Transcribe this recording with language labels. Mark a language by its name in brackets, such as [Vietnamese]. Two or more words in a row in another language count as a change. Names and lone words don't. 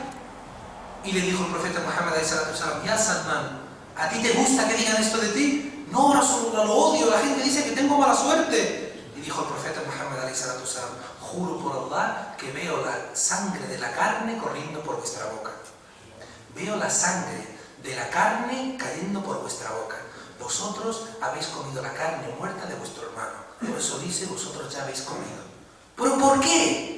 [Spanish] Y le dijo el profeta Muhammad [Arabic] alayhi salatu salam: [Spanish] Ya Salman, ¿a ti te gusta que digan esto de ti? No, Rasulullah, lo odio, la gente dice que tengo mala suerte. Y dijo el profeta Muhammad [Arabic] alayhi salatu salam: [Spanish] juro por Allah que veo la sangre de la carne corriendo por vuestra boca. Veo la sangre de la carne cayendo por vuestra boca. Vosotros habéis comido la carne muerta de vuestro hermano. Por eso dice: vosotros ya habéis comido. ¿Pero por qué?